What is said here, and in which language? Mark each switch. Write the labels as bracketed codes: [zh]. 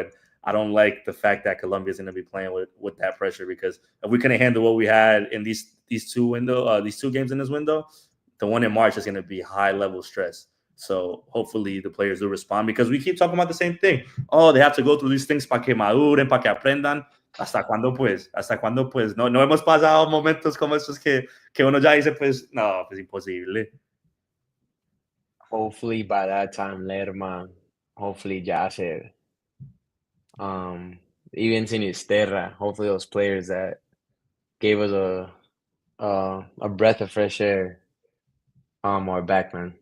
[en] And I don't like the fact that Colombia is going to be playing with that pressure, because if we couldn't handle what we had in these two games in this window, the one in March is going to be high level stress. So hopefully the players do respond, because we keep talking about the same thing. Oh, they have to go through these things [es] para que maduren, para que aprendan. ¿Hasta cuándo pues? ¿Hasta cuándo pues? No hemos pasado momentos como estos que uno ya dice, pues, no, pues imposible. [en] Hopefully by that time, Lerma, hopefully Yasser, even Sinisterra, hopefully those players that gave us a breath of fresh air are back, man.